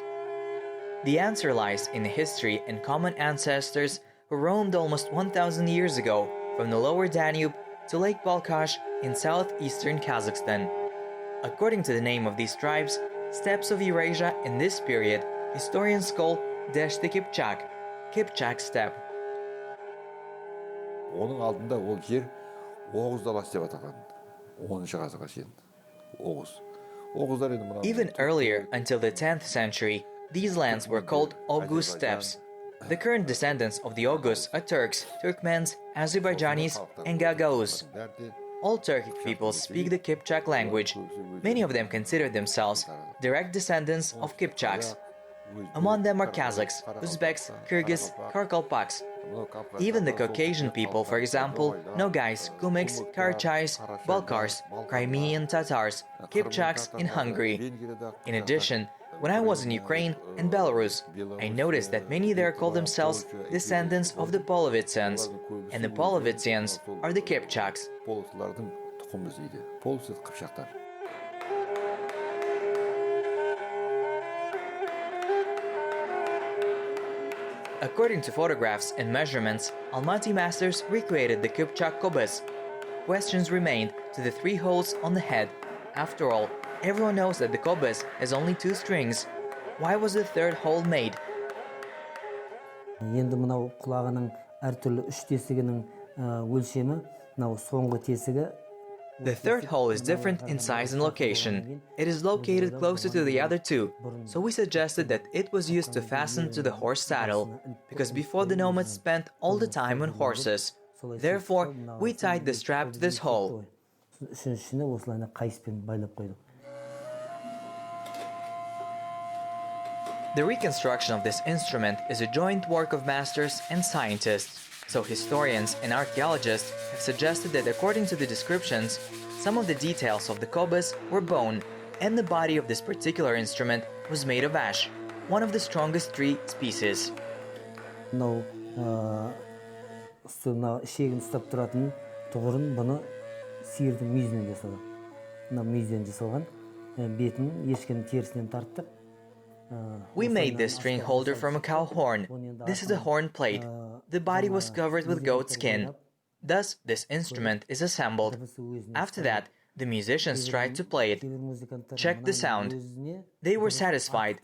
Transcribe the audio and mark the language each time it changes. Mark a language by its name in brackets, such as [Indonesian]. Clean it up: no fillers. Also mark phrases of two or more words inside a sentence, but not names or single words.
[English] The answer lies in the history and common ancestors who roamed almost 1,000 years ago from the lower Danube to Lake Balkhash in southeastern Kazakhstan. According to the name of these tribes, steppes of Eurasia in this period, historians call Deshti Kipchak, Kipchak steppe. [Kazakh] Оның алдында ол жер Oghuz даласы деп аталған. 10-шы ғасырға шейін. Oghuz. Oghuzдар енді мына... [English] Even earlier, until the 10th century, these lands were called Oghuz steppes. The current descendants of the Oghuz are Turks, Turkmens, Azerbaijanis, and Gagauz. All Turkic peoples speak the Kipchak language. Many of them consider themselves direct descendants of Kipchaks. Among them are Kazakhs, Uzbeks, Kyrgyz, Karkalpaks. Even the Caucasian people, for example, Nogais, Kumyks, Karachais, Balkars, Crimean Tatars, Kipchaks in Hungary. In addition, when I was in Ukraine and Belarus, I noticed that many there call themselves descendants of the Polovitsians, and the Polovitsians are the Kipchaks. [Kazakh] Половцлардың тұқымыз дейді. Половцы қыпшақтар. [English] According to photographs and measurements, Almaty masters recreated the Kipchak kobyz. Questions remained to the 3 holes on the head. After all, everyone knows that the kobyz has only 2 strings. Why was the 3rd hole made? [Kazakh] Енді мынау құлағының әртүрлі 3 тесігінің өлшемі, мынау соңғы тесігі. [English] The 3rd hole is different in size and location. It is located closer to the other 2, so we suggested that it was used to fasten to the horse saddle, because before the nomads spent all the time on horses. Therefore, we tied the strap to this hole. [Kazakh] Үшіншісіне осылайына қайыспен байлап қойдық. [English] The reconstruction of this instrument is a joint work of masters and scientists. So historians and archaeologists have suggested that according to the descriptions, some of the details of the kobyz were bone, and the body of this particular instrument was made of ash, one of the strongest tree species. [Kazakh] Мынау шегін ұстап тұратын тұғырын бұны сиырдың мүйізінен жасалған. Мына мүйізден жасалған. Бетін ешкінің терісінен тарттық. [English] We made this string holder from a cow horn. This is a horn plate. The body was covered with goat skin. Thus, this instrument is assembled. After that, The musicians tried to play it. Check the sound. They were satisfied.